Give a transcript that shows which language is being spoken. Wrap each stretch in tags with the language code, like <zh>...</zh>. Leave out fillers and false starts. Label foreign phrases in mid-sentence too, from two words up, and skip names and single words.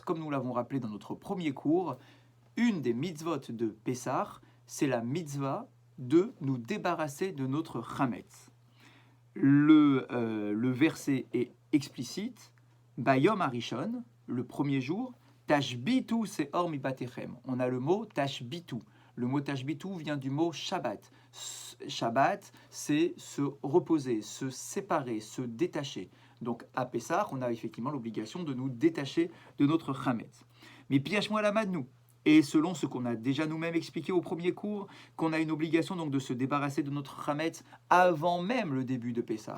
<fr>Comme nous l'avons rappelé dans notre premier cours, une des mitzvot de Pessah, c'est la mitzvah de nous débarrasser de notre chametz. Le verset est explicite.</fr> <he>ביום הראשון,</he> <fr>le premier jour,</fr> <he>תשביתו שאור מבתיכם.</he> <fr>On a le mot tashbitu. Le mot tashbitu vient du mot Shabbat. Shabbat, c'est se reposer, se séparer, se détacher. Donc à Pessah, on a effectivement l'obligation de nous détacher de notre chametz. Mais piège-moi la madnou. Et selon ce qu'on a déjà nous-mêmes expliqué au premier cours, qu'on a une obligation donc de se débarrasser de notre chametz avant même le début de Pessah.</fr>